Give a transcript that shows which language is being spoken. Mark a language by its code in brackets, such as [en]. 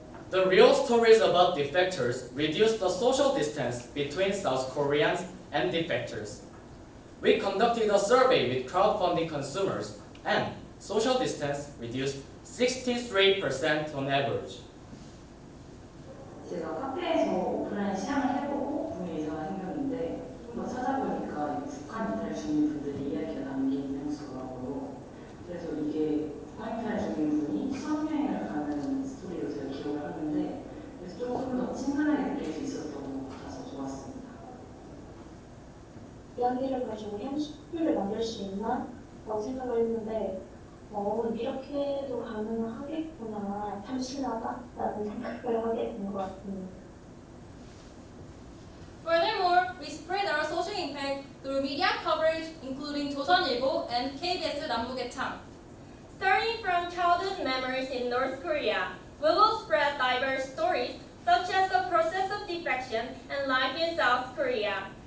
[en] The real stories about defectors reduced the social distance between South Koreans and defectors. We conducted a survey with crowdfunding consumers, and social distance reduced 63% on average. [ko] 제가 카페에서 오프라인 시향을 해보고 구매 의사가 생겼는데 한번 찾아보니까 북한 이탈 주민분들이 이야기가 담긴 향수더라고요. 그래서 이게 북한 이탈 주민분이 수학여행을 가는 스토리로 제가 기억을 하는데 그래서 조금 더 친근하게 느낄 수 있었던 것 같아서 좋았습니다. 이야기를 가지고 현실을 만들 수 있나? 라고 생각을 했는데 이렇게도 가능하겠구나, 참신하다라는 생각을 하게 된 것 같습니다. [en] Furthermore, we spread our social impact through media coverage, including 조선일보 and KBS 남북의창. Starting from childhood memories in North Korea, we will spread diverse stories such as the process of defection and life in South Korea.